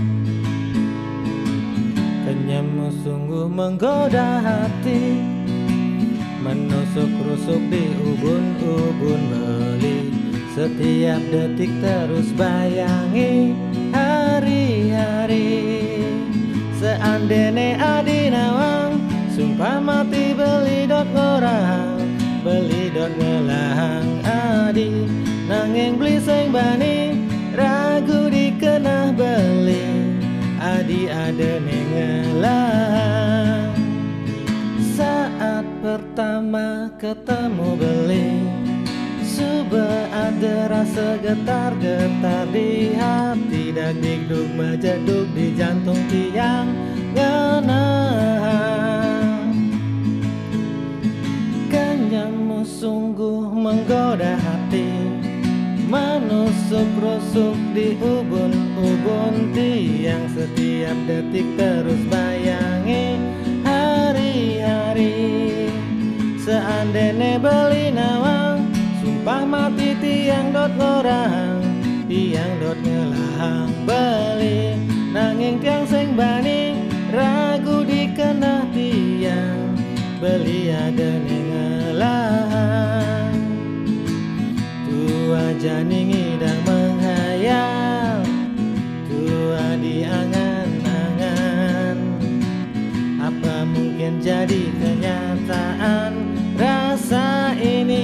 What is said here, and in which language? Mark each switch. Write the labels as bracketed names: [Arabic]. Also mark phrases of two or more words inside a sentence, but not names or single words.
[Indonesian] Kenyammu sungguh menggoda hati, menusuk rusuk di ubun-ubun beli. Setiap detik terus bayangi hari-hari. [Balinese] Seandainya Adi nawang, [Indonesian] sumpah mati [Balinese] beli dot ngorang, beli dot ngelahang Adi. Nanging beli sing bani, ragu dikenah beli, Adi ada ngelahang. [Indonesian] Saat pertama ketemu beli, sudah ada rasa getar-getar di hati. Dak dikduk menjeduk di jantung [Balinese] tiang ngenah. [Indonesian] Kenyammu sungguh menggoda hati, menusuk rusuk di ubun-ubun tiang. Setiap detik terus bayangi hari-hari. [Balinese] Seandainya beli nawang, [Indonesian] sumpah mati [Balinese] tiang dot ngorang, tiang dot ngelahang beli. Nanging tiang sing bani, ragu dikenah tiang, beli ada ngelahang. Tua jani ngidang menghayal, tua diangan-angan. [Indonesian] Apa mungkin jadi kenyataan rasa ini?